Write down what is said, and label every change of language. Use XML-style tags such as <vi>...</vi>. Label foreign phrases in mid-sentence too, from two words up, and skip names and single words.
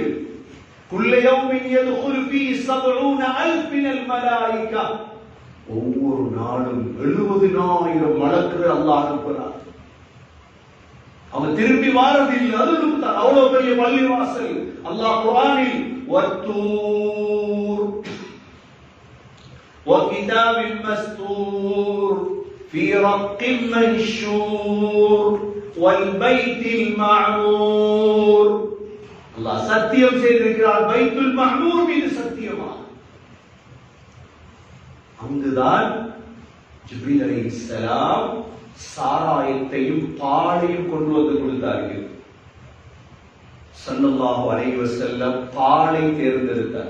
<ar>كل يوم يدخل في 70,000 من الملائكة.</ar> <ta>ஒவ்வொரு நாளும் 70,000 மலக்குகள் அல்லாஹ் அனுப்புகிறார். அவங்க திரும்பி வாரதில்லை. அதுவும் தான் அவ்வளவு பெரிய பள்ளிவாசல். அல்லாஹ் குர்ஆனில்</ta> <ar>வத்தூர் وكتاب مستور في رق منشور والبيت المعمور.</ar> <ta>அல்லாஹ் சத்தியம் செய்திருக்கிறார் பைத்துல் மஅமூர் மீது சத்தியமா. அங்குதான் ஜிப்ரீல் அலைஹிஸ்ஸலாம் சாராயத்தையும் பாலையும் கொண்டு வந்து கொடுத்தார்கள்.</ta> <ar>صلى الله عليه وسلم</ar> <ta>பாலை தேர்ந்தெடுத்தார்.</ta>